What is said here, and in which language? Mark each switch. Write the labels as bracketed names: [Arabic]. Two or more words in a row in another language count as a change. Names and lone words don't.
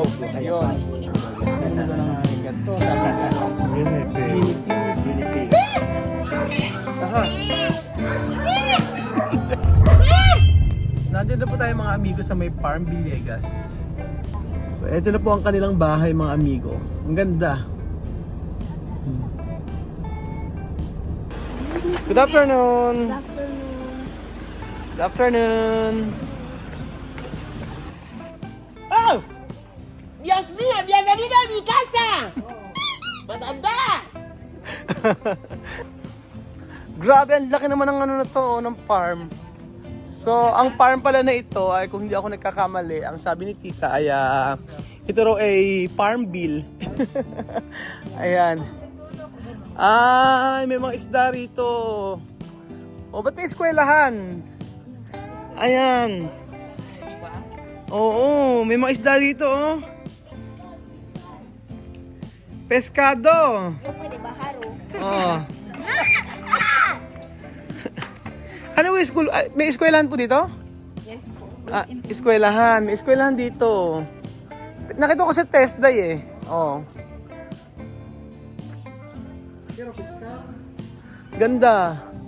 [Filipino] Ayun. Aha. Nandito na po tayo mga amigo sa may Farm Villegas. So, ito na po ang kanilang bahay mga amigo. Ang ganda. [English] Good afternoon. Good afternoon. [Spanish] ¡Oh! ¡Dios mío! ¡Bienvenido a mi casa! [Filipino] ¡Matanda! Grabe, ang laki naman ng ano na to, ng farm. So, ang farm pala na ito ay kung hindi ako nagkakamali, ang sabi ni Tita ay ito raw ay farm bill. Ayan. Ay, may mga isda rito. O, ba't may eskwelahan? Ayan. Oo, may mga isda dito, oh. Pescado. [Spanish] No puede bajar, [Filipino] oh. Oh. Ano yung school? May eskwelahan po dito? Yes po. Eskwelahan. May eskwelahan dito. Nakita ko sa test day eh. Oh. Ganda.